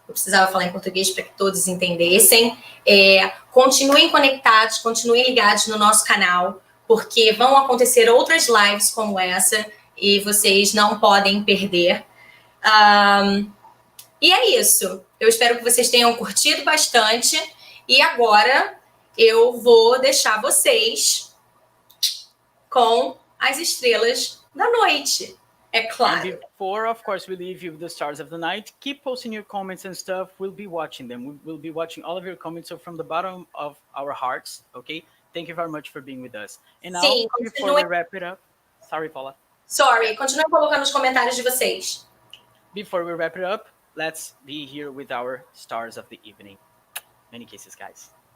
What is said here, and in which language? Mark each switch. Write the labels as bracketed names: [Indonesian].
[Portuguese] Eu precisava falar em português para que todos entendessem. Continuem conectados, continuem ligados no nosso canal, porque vão acontecer outras lives como essa e vocês não podem perder. E é isso. Eu espero que vocês tenham curtido bastante. E agora eu vou deixar vocês com as estrelas da noite. É claro. [English] And before, of course, we leave you with the stars of the night, keep posting your comments and stuff. We'll be watching them. We'll be watching all of your comments. So from the bottom of our hearts, okay? Thank you very much for being with us. And now, before we wrap it up, sorry, Paula. [Portuguese] Sorry, continuem colocando os comentários de vocês. [English] Before we wrap it up, let's be here with our stars of the evening. Many kisses, guys.